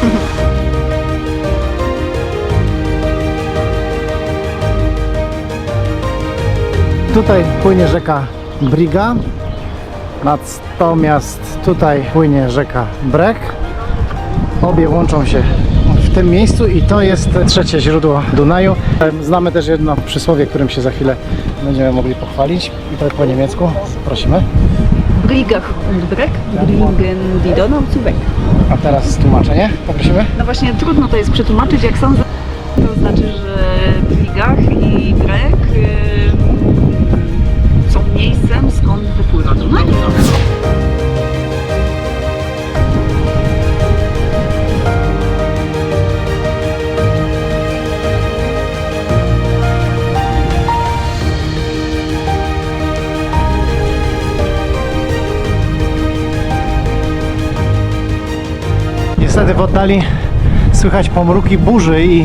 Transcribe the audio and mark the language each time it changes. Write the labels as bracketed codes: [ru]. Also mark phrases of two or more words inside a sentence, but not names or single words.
[pl] Tutaj płynie rzeka Briga, natomiast tutaj płynie rzeka Breg. Obie łączą się w tym miejscu i to jest trzecie źródło Dunaju. Znamy też jedno przysłowie, którym się za chwilę będziemy mogli pochwalić i to po niemiecku. Prosimy. [de] Brigach und Breg bringen die Donau zu Weg. [pl] A teraz tłumaczenie poprosimy. No właśnie trudno to jest przetłumaczyć, jak sądzę. To znaczy, że Brigach i Breg są miejscem, skąd wypływa Dunaj. Niestety w oddali słychać pomruki burzy i